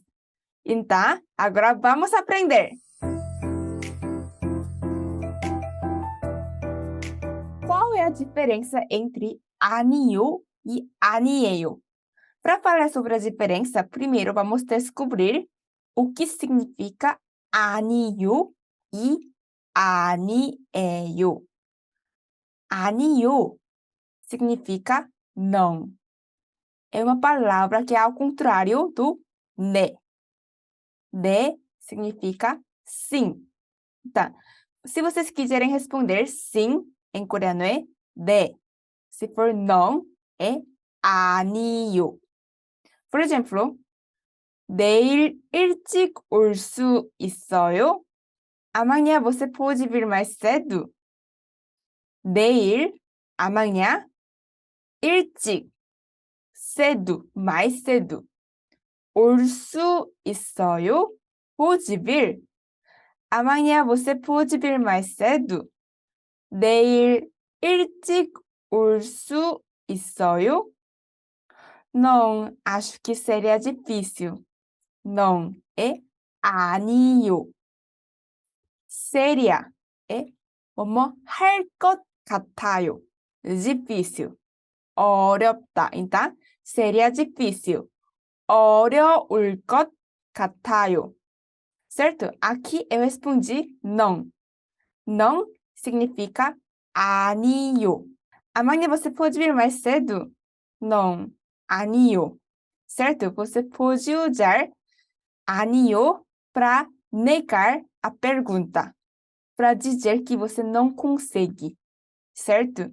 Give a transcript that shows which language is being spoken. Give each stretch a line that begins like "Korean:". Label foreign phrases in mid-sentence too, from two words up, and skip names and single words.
Portuguese: Então, agora vamos aprender. Qual é a diferença entre 아니요 e 아니에요? Para falar sobre a diferença, primeiro vamos descobrir o que significa 아니요 e 아니에요. 아니요 significa não. É uma palavra que é ao contrário do né. né significa sim. Tá. Se vocês quiserem responder sim, em coreano é 네. Se for não, é 아니요. Por exemplo,
Korean: 내일 일찍 올 수 있어요?
Portuguese: Amanhã você pode vir mais cedo? 내일, amanhã, 일찍, cedo, mais cedo.
Korean: 올 수 있어요?
Portuguese: Pode vir? Amanhã você pode vir mais cedo?
Korean: 내일 일찍 올 수 있어요?
Portuguese: Não, acho que seria difícil. Não é 아니요. seria é
Korean: 뭐뭐 할 것 같아요.
Portuguese: difícil. 어렵다. Então, seria difícil.
Korean: 어려울 것 같아요.
Portuguese: Certo? Aqui eu respondi não. Não significa 아니요. Amanhã você pode vir mais cedo? Não, 아니요. Certo? Você pode usar 아니요 para negar a pergunta, para dizer que você não consegue, certo?